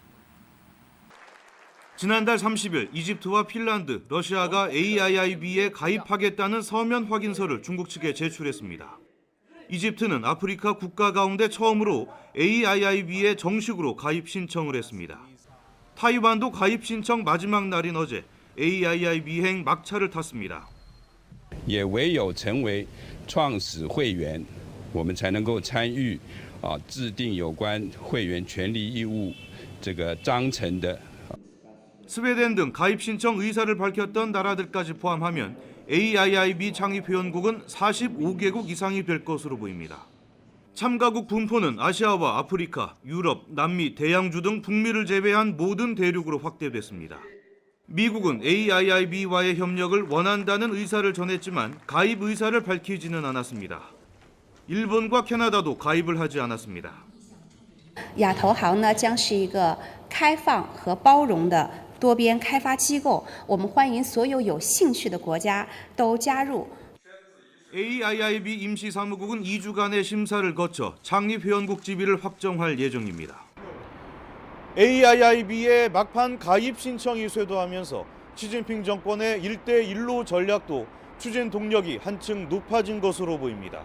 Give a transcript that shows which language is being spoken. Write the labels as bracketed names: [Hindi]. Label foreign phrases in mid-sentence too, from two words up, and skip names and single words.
[Korean] 지난달 30일 이집트와 핀란드, 러시아가 AIIB에 가입하겠다는 서면 확인서를 중국 측에 제출했습니다. 이집트는 아프리카 국가 가운데 처음으로 AIIB에 정식으로 가입 신청을 했습니다. 타이완도 가입 신청 마지막 날인 어제 AIIB행 막차를 탔습니다. [Chinese] 也唯有成为创始会员，我们才能够参与制定有关会员权利义务这个章程的。 [Korean] 스웨덴 등 가입 신청 의사를 밝혔던 나라들까지 포함하면 AIIB 창립 회원국은 45개국 이상이 될 것으로 보입니다. 참가국 분포는 아시아와 아프리카, 유럽, 남미, 대양주 등 북미를 제외한 모든 대륙으로 확대됐습니다. 미국은 AIIB와의 협력을 원한다는 의사를 전했지만 가입 의사를 밝히지는 않았습니다. 일본과 캐나다도 가입을 하지 않았습니다. [Chinese] 亚投行呢将是一个开放和包容的多边开发机构，我们欢迎所有有兴趣的国家都加入。 [Korean] AIIB 임시사무국은 2주간의 심사를 거쳐 창립 회원국 지위를 확정할 예정입니다. AIIB의 막판 가입 신청이 쇄도하면서 시진핑 정권의 1대1로 전략도 추진 동력이 한층 높아진 것으로 보입니다.